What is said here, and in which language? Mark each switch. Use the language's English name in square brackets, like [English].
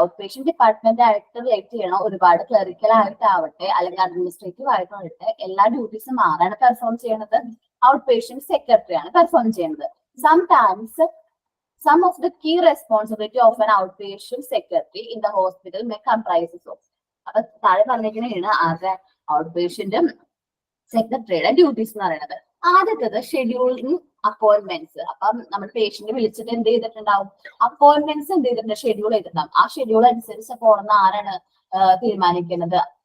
[Malayalam] Outpatient department ആയിട്ട് relate ചെയ്യണ ഒരുപാട് ക്ലറിക്കൽ ആയിട്ടാവട്ടെ അല്ലെങ്കിൽ അഡ്മിനിസ്ട്രേറ്റീവ് ആയിട്ടാവട്ടെ എല്ലാ ഡ്യൂട്ടീസും ആരാണ് പെർഫോം ചെയ്യുന്നത്? ഔട്ട് പേഷ്യന്റ് സെക്രട്ടറി ആണ് പെർഫോം ചെയ്യുന്നത്. [English] Sometimes some of the key responsibility of an outpatient secretary in the hospital may comprises of. [Malayalam] അപ്പൊ താഴെ പറഞ്ഞിരിക്കുന്നതാണ് ആരുടെ ഔട്ട് പേഷ്യന്റ് സെക്രട്ടറിയുടെ ഡ്യൂട്ടീസ് എന്ന് പറയുന്നത്. ആദ്യത്തേത് ഷെഡ്യൂളിംഗ് അപ്പോയിന്റ്മെന്റ്സ്. അപ്പം നമ്മൾ പേഷ്യന്റ് വിളിച്ചിട്ട് എന്ത് ചെയ്തിട്ടുണ്ടാവും? അപ്പോയിന്റ്മെന്റ്സ് എന്ത് ചെയ്തിട്ടുണ്ട്? ഷെഡ്യൂൾ ചെയ്തിട്ടുണ്ടാവും. ആ ഷെഡ്യൂൾ അനുസരിച്ച് പോണെന്ന് ആരാണ് തീരുമാനിക്കുന്നത്?